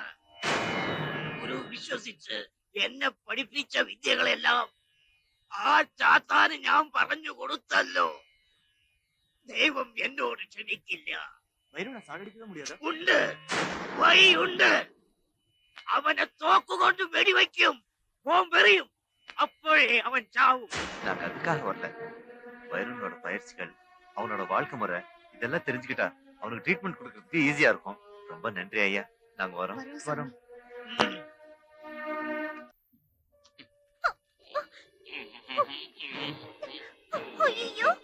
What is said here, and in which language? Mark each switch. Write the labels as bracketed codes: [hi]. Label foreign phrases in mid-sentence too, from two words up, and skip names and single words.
[ml] ഗുരു വിശ്വസിച്ച് എന്നെ പഠിപ്പിച്ച വിദ്യകളെല്ലാം ആ ചാത്താന് ഞാൻ പറഞ്ഞു കൊടുത്തല്ലോ. ദൈവം എന്നോട് ക്ഷമിക്കില്ല. ഉണ്ട്, വഴിയുണ്ട്. അവനെ തോക്കുകൊണ്ട് വെടിവെക്കും, ബോംബെറിയും. [ta] அப்போவே அவன் சாவும். நாங்க அதுக்காக வரல. வைரனோட பயிற்சிகள், அவனோட வாழ்க்கை முறை இதெல்லாம் தெரிஞ்சுக்கிட்டா அவனுக்கு ட்ரீட்மெண்ட் கொடுக்கறதுக்கு ஈஸியா இருக்கும். ரொம்ப நன்றி ஐயா. நாங்க வரோம். ஐயோ,